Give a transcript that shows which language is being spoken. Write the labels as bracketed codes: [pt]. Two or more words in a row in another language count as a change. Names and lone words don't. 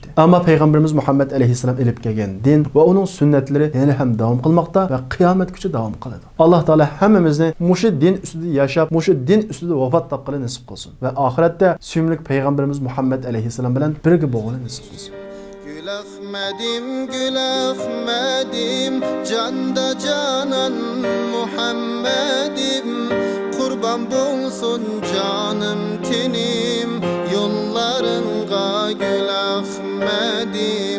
[uz] Ammo payg'ambarimiz Muhammad alayhisalom elib kelgan din va uning sunnatlari yana ham davom qilmoqda va qiyomatgacha davom qiladi. Alloh taolo hammamizni mushu din ustida yashab, mushu din ustida vafot topishni nasib qilsin va oxiratda suyimli payg'ambarimiz Muhammad alayhisalom bilan birga bo'lishni nasib qilsin. Gül Ahmedim, canda canan Muhammed'im. Kurban bulsun canım tenim, yollarınga Gül Ahmedim.